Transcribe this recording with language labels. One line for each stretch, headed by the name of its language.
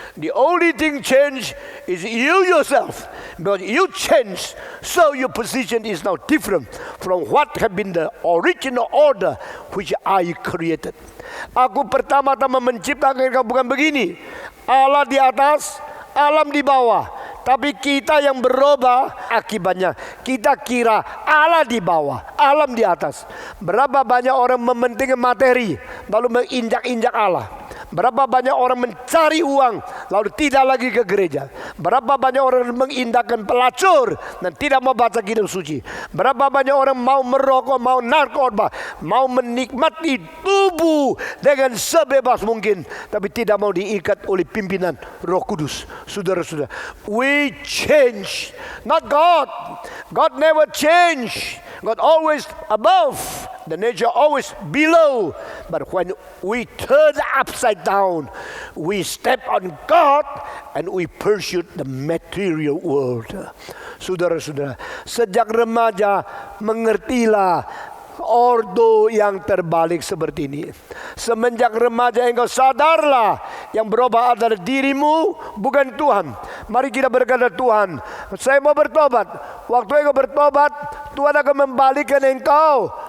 English: The only thing change is you yourself. Because you change, so your position is now different from what have been the original order which I created.
Indonesian: Aku pertama-tama menciptakan kamu bukan begini. Allah di atas, alam di bawah. Tapi kita yang berubah, akibatnya kita kira Allah di bawah, alam di atas. Berapa banyak orang mementingkan materi lalu menginjak-injak Allah. Berapa banyak orang mencari uang lalu tidak lagi ke gereja. Berapa banyak orang mengindahkan pelacur dan tidak mau baca kitab suci. Berapa banyak orang mau merokok, mau narkoba, mau menikmati tubuh dengan sebebas mungkin, tapi tidak mau diikat oleh pimpinan Roh Kudus. Saudara-saudara,
English: we change, not God. God never change. God always above. The nature always below. But when we turn upside down, we step on God and we pursue the material world.
Indonesian: Saudara-saudara, sejak remaja mengertilah ordo yang terbalik seperti ini. Semenjak remaja engkau sadarlah yang berubah adalah dirimu, bukan Tuhan. Mari kita berkata, Tuhan, saya mau bertobat. Waktu engkau bertobat, Tuhan akan membalikkan engkau.